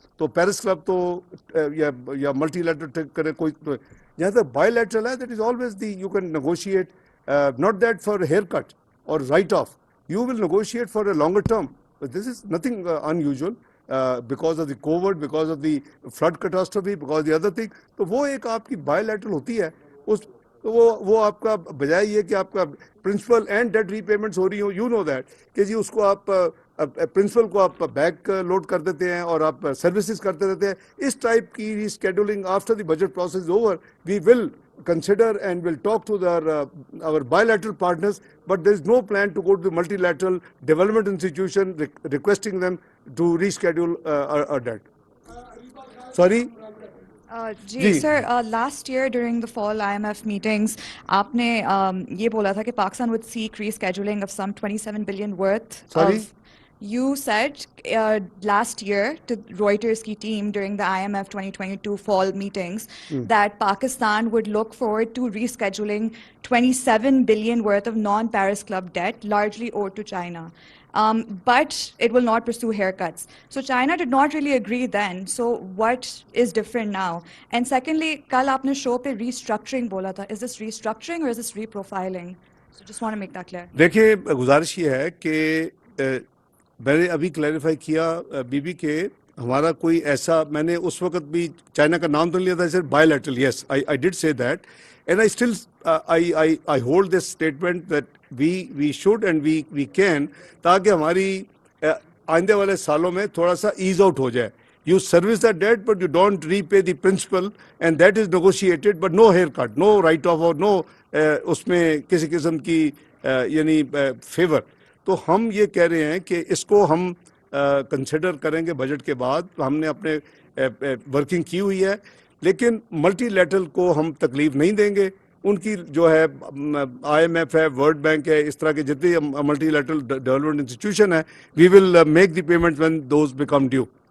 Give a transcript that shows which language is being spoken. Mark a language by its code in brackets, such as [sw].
[hi] तो Paris club तो या multilateral करे कोई तो जहाँ तक bilateral है, [en] that is always you can negotiate, not that for haircut or write off. You will negotiate for a longer term. But this is nothing unusual. Because of the COVID, because of the flood catastrophe, because of the other thing, [hi] तो वो एक आपकी bilateral होती है. उस तो वो आपका बजाय ये कि आपका प्रिंसिपल एंड डेट रीपेमेंट्स हो रही हो, [en] you know that [hi] कि जी उसको आप प्रिंसिपल को आप बैक लोड कर देते हैं और आप सर्विसेज करते रहते हैं. इस टाइप की rescheduling [en] After the budget process over we will consider and will talk to our bilateral partners, but there is no plan to go to the multilateral development institution requesting them to reschedule our debt. Sorry? जी sir, last year during the fall IMF meetings [hi] आपने ये बोला था कि [en] Pakistan would seek rescheduling of some 27 billion worth Sorry? of. You said last year to Reuters ki team during the IMF 2022 fall meetings that Pakistan would look forward to rescheduling 27 billion worth of non-Paris Club debt, largely owed to China. But it will not pursue haircuts. So China did not really agree then. So what is different now? And secondly, [hi] kal aapne show pe restructuring bola tha. [en] Is this restructuring or is this reprofiling? So just want to make that clear. [hi] देखिए, गुजारिश ये है कि मैंने अभी clarify किया बीबी के हमारा कोई ऐसा, मैंने उस वक्त भी चाइना का नाम तो लिया था, सिर्फ bilateral. [en] yes, I did say that and I still I hold this statement that we should and we can, [hi] ताकि हमारी आइंदे वाले सालों में थोड़ा सा ईज आउट हो जाए. [en] You service the debt, but you don't repay the principal, and that is negotiated, but no haircut, no write-off or no [hi] उसमें किसी किस्म की यानी फेवर. तो हम ये कह रहे हैं कि इसको हम कंसिडर करेंगे बजट के बाद. हमने अपने वर्किंग की हुई है, लेकिन मल्टीलैटरल को हम तकलीफ नहीं देंगे. उनकी जो है IMF है, वर्ल्ड बैंक है, इस तरह के जितने मल्टीलैटरल डेवलपमेंट इंस्टीट्यूशन है, [en] We will make the payment when those become due.